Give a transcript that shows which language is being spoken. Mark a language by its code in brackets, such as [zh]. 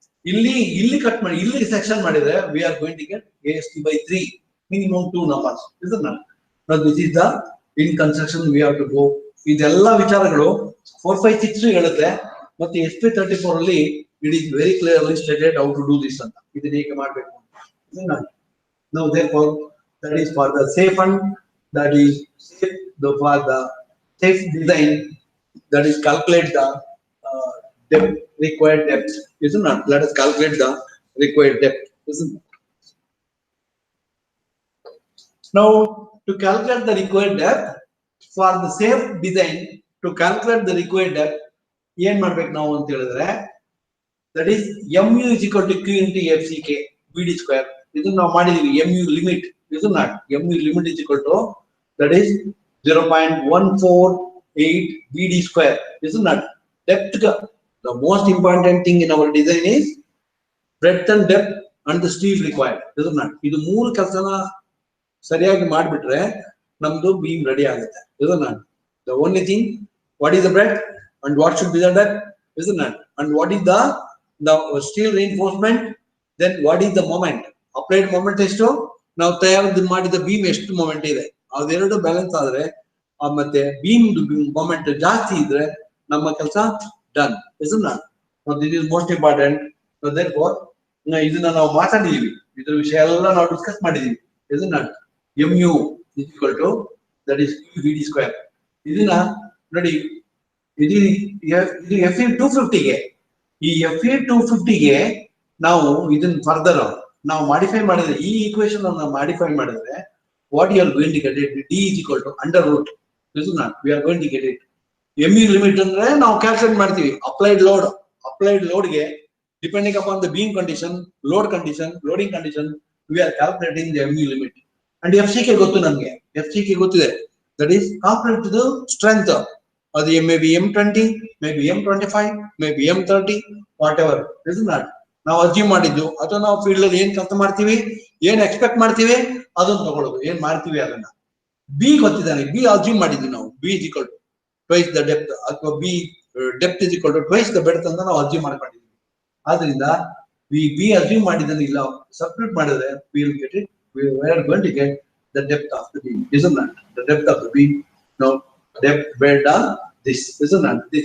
[kn] ಇಲ್ಲಿ ಕಟ್ ಮಾಡಿ ಇಲ್ಲಿ ಸೆಕ್ಷನ್ ಮಾಡಿದ್ರೆ [en] We are going to get AST/3 minimum 2 numbers. ಇದನ್ನ this is the in construction we have to go. [kn] ಇದೆಲ್ಲ ವಿಚಾರಗಳು 4, 5, 6 ಹೇಳುತ್ತೆ. [en] ಮತ್ತೆ SP34 ಅಲ್ಲಿ it is very clearly stated how to do this ಅಂತ. [kn] ಇದನ್ನ ಹೇಗೆ ಮಾಡಬೇಕು ಇದನ್ನ ನಾವು [en] therefore that is for the safe and that is safe for the safe design, that is calculate the depth, required depth, isn't it? Let us calculate the required depth, isn't it? Now to calculate the required depth for the safe design, to calculate the required depth [kn] ಏನ್ ಮಾಡ್ಬೇಕು ನಾವು ಅಂತ ಹೇಳಿದ್ರೆ [en] that is mu is equal to q into fck vd square. [kn] ಇದನ್ನ ನಾವು ಮಾಡಿದೀವಿ. [en] mu limit, isn't it? mu limit is equal to that is 0.148 vd square, isn't it? Depth, the most important thing in our design is breadth and depth and the steel required, isn't it? [kn] ಇದು ಮೂರು ಕೆಲಸನ ಸರಿಯಾಗಿ ಮಾಡಿಬಿಟ್ರೆ ನಮ್ದು beam ready ಆಗುತ್ತೆ, [en] isn't it? The only thing, what is the breadth and what should be the depth, isn't it? And what is the steel reinforcement, then what is the moment, applied moment [kn] ಎಷ್ಟು, ನಾವು ತಯಾರು ಮಾಡಿದ beam ಎಷ್ಟು moment ಇದೆ, ಅದೆರಡು balance ಆದ್ರೆ ಮತ್ತೆ beam moment ಜಾಸ್ತಿ ಇದ್ರೆ ನಮ್ಮ ಕೆಲಸ done, [en] isn't it? So this is most important. So therefore [kn] ಇದನ್ನ ನಾವು ಮಾತಾಡಿದೀವಿ, ಇದ್ರ ವಿಷಯ ಎಲ್ಲ ನಾವು ಡಿಸ್ಕಸ್ ಮಾಡಿದೀವಿ, [en] isn't it? mu is equal to that is vd square. [kn] ಇದನ್ನ ನೋಡಿ, ಇದು Fe250 ಗೆ, ಈ Fe250 ಗೆ ನಾವು ಇದನ್ನ ಫರ್ದರ್ ನಾವು ಮಾಡಿಫೈ ಮಾಡಿದ್ರೆ, ಈ ಈಕ್ವೇಶನ್ ಅನ್ನು ಮಾಡಿಫೈ ಮಾಡಿದ್ರೆ [en] what you are going to get it, d is equal to under root, isn't it? We are going to get it. mu limit [kn] ಅಂದ್ರೆ ನಾವು ಕ್ಯಾಲ್ಕುಲೇಟ್ ಮಾಡ್ತೀವಿ [en] Applied load ಗೆ depending upon the beam condition, load condition, loading condition, we are calculating the mu limit. And FCK [kn] ಗೊತ್ತು ನಮಗೆ, [en] FCK ಗೊತ್ತಿದೆ, that is calculate to the strength. ಅದು maybe M20, maybe M25, maybe M30, whatever, isn't it? [kn] ನಾವು ಅರ್ಜಿ ಮಾಡಿದ್ದು ಅಥವಾ ನಾವು field ಅಲ್ಲಿ ಏನ್ ಕೆಲಸ ಮಾಡ್ತೀವಿ, ಏನ್ ಎಕ್ಸ್ಪೆಕ್ಟ್ ಮಾಡ್ತೀವಿ ಅದನ್ನ ತಗೊಳ್ಳೋದು, ಏನ್ ಮಾಡ್ತೀವಿ ಅದನ್ನ. ಬಿ ಗೊತ್ತಿದ್ದಾನೆ, ಬಿ ಅರ್ಜಿ ಮಾಡಿದ್ವಿ ನಾವು, B [en] is equal to twice the depth, [kn] ಅಥವಾ B [en] depth is equal to twice the breadth [kn] ಅಂತ ನಾವು ಅರ್ಜಿ ಮಾಡ್ಕೊಂಡಿದ್ವಿ. ಆದ್ರಿಂದ ಬಿ ಅರ್ಜಿ ಮಾಡಿದ್ದನ್ನ ಇಲ್ಲ ಸಬ್ಸ್ಟಿಟ್ಯೂಟ್ ಮಾಡಿದ್ರೆ [en] we will get it, we are going to get the depth of the beam, isn't it? The depth of the beam, now depth based on this, isn't it?